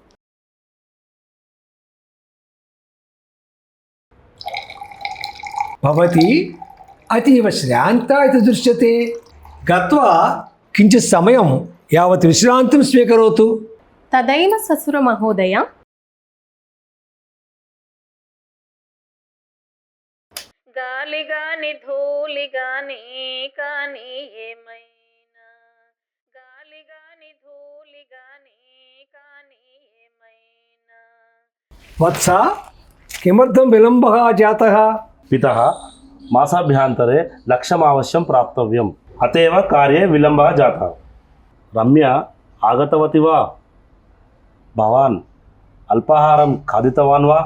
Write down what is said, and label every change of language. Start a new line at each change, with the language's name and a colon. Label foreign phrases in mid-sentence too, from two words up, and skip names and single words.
Sanskrit: भवती अतीव श्रान्ता इति दृश्यते. गत्वा किञ्चित् समयं यावत् विश्रान्तिं स्वीकरोतु. तदैव स्वसुर महोदय.
Telugu: గాలి గాని ధూళి గాని కాని ఏమైనా, గాలి గాని ధూళి గాని కాని ఏమైనా.
Sanskrit: वत्स किमर्थं विलम्बः जातः? पितः मासाभ्यन्तरे लक्ष्यमावश्यं प्राप्तव्यम्, अतएव कार्ये विलम्बः जातः. रम्या आगतवती वा? भवान् अल्पाहारं खादितवान् वा?